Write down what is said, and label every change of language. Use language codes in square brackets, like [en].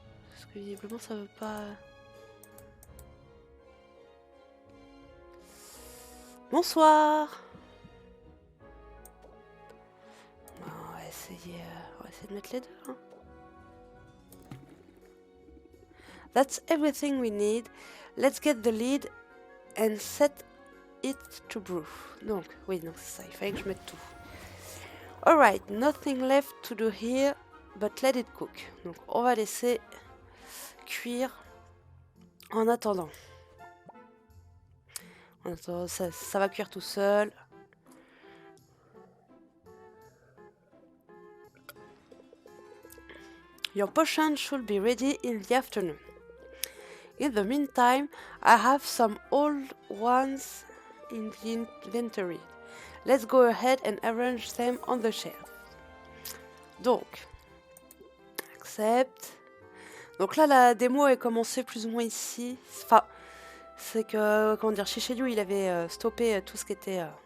[fr] Parce que visiblement ça veut pas... Bonsoir. Bon, on va essayer de mettre les deux. Hein. [en] That's everything we need. Let's get the lead and set it to brew. [fr] Donc, oui, donc c'est ça, il fallait que je mette tout. [en] Alright, nothing left to do here, but let it cook. [fr] Donc, on va laisser cuire en attendant. Ça va cuire tout seul. [en] Your potion should be ready in the afternoon. In the meantime, I have some old ones in the inventory. Let's go ahead and arrange them on the shelf. [fr] Donc, accept. Donc là, la démo est commencée plus ou moins ici. Enfin, c'est que, comment dire, Shiseido, il avait stoppé tout ce qui était...